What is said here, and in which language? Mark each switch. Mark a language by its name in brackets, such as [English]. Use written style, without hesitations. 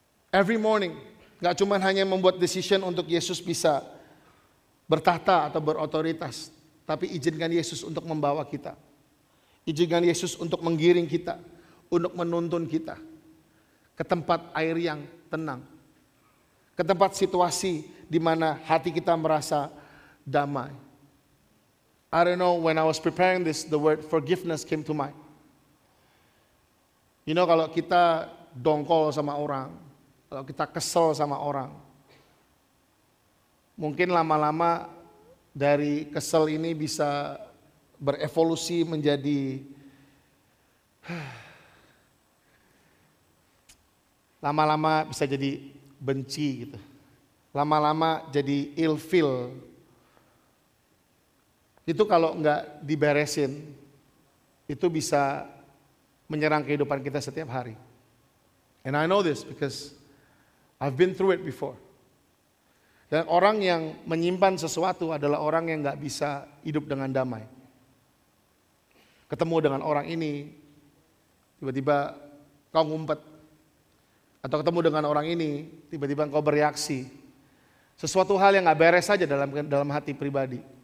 [English] Every morning, [Indonesian] gak cuma hanya membuat decision untuk Yesus bisa bertahta atau berotoritas, tapi izinkan Yesus untuk membawa kita. Izinkan Yesus untuk menggiring kita, untuk menuntun kita ke tempat air yang tenang, ke tempat situasi di mana hati kita merasa damai. [English] I don't know, when I was preparing this, the word forgiveness came to mind. You know, [Indonesian] kalau kita dongkol sama orang, kalau kita kesel sama orang, mungkin lama-lama dari kesel ini bisa berevolusi menjadi lama-lama bisa jadi benci gitu. Lama-lama jadi ilfeel. Itu kalau nggak diberesin, itu bisa menyerang kehidupan kita setiap hari. [English] And I know this because I've been through it before. [Indonesian] Dan orang yang menyimpan sesuatu adalah orang yang nggak bisa hidup dengan damai. Ketemu dengan orang ini, tiba-tiba kau ngumpet. Atau ketemu dengan orang ini, tiba-tiba engkau bereaksi. Sesuatu hal yang gak beres saja dalam hati pribadi.